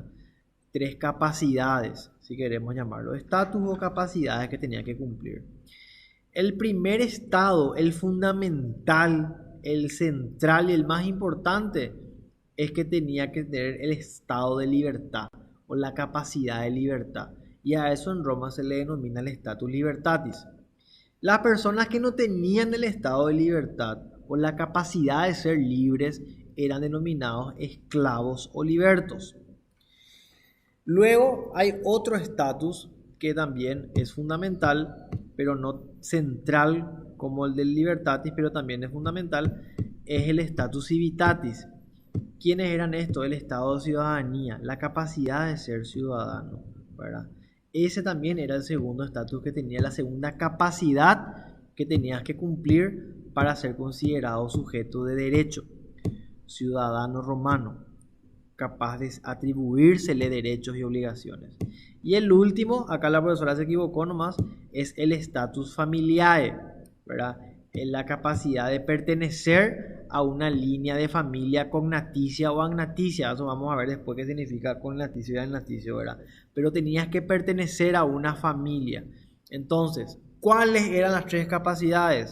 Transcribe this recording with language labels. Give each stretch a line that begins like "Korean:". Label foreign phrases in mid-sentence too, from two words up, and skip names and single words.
Spanish: 3 capacidades, si queremos llamarlo, estatus o capacidades que tenían que cumplir. El primer estado, el fundamental, el central y el más importante es que tenía que tener el estado de libertad o la capacidad de libertad. Y a eso en Roma se le denomina el
Latin: status libertatis.
Spanish: Las personas que no tenían el estado de libertad o la capacidad de ser libres eran denominados esclavos o libertos. Luego hay otro estatus que también es fundamental, pero no central como el del libertatis, pero también es fundamental, es el
Latin: status civitatis.
Spanish: ¿Quiénes eran estos? El estado de ciudadanía, la capacidad de ser ciudadano, ¿verdad? Ese también era el segundo estatus que tenía, la segunda capacidad que tenías que cumplir para ser considerado sujeto de derecho. Ciudadano romano, capaz de atribuírsele derechos y obligaciones. Y el último, acá la profesora se equivocó nomás, es el
Latin: status familiae,
Spanish: ¿verdad? Es la capacidad de pertenecer a una línea de familia cognaticia o agnaticia. Eso vamos a ver después qué significa cognaticio y agnaticio, ¿verdad? Pero tenías que pertenecer a una familia. Entonces, ¿cuáles eran las tres capacidades?